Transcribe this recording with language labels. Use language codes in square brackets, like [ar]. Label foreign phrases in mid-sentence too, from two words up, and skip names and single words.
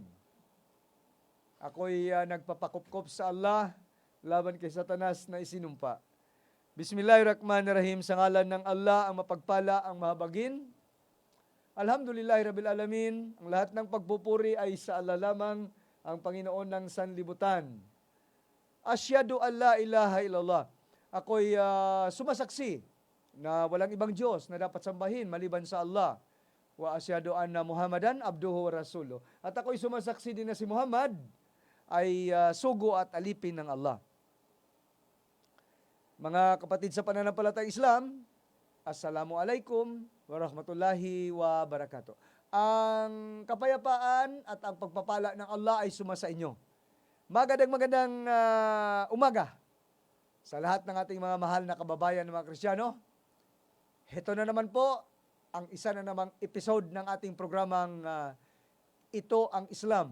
[tl] Ako'y nagpapakupkop sa Allah laban kay Satanas na isinumpa. [ar] بسم الله الرحمن الرحيم. [tl] Sa ngalan ng Allah, ang mapagpala, ang mahabagin. [ar] الحمد لله رب العالمين. [tl] Ang lahat ng pagpupuri ay sa Allah lamang, ang Panginoon ng sanlibutan. [ar] أشهد أن لا إله إلا الله. [tl] Ako'y sumasaksi na walang ibang Diyos na dapat sambahin maliban sa Allah. [ar] وأشهد أن محمدا عبده ورسوله. [tl] At ako'y sumasaksi din na si Muhammad ay sugo at alipin ng Allah. Mga kapatid sa pananampalatayang Islam, [ar] السلام عليكم ورحمة الله وبركاته. [tl] Ang kapayapaan at ang pagpapala ng Allah ay sumasa inyo. Magandang umaga sa lahat ng ating mga mahal na kababayan ng mga Kristiyano. Ito na naman po ang isa na namang episode ng ating programang Ito ang Islam.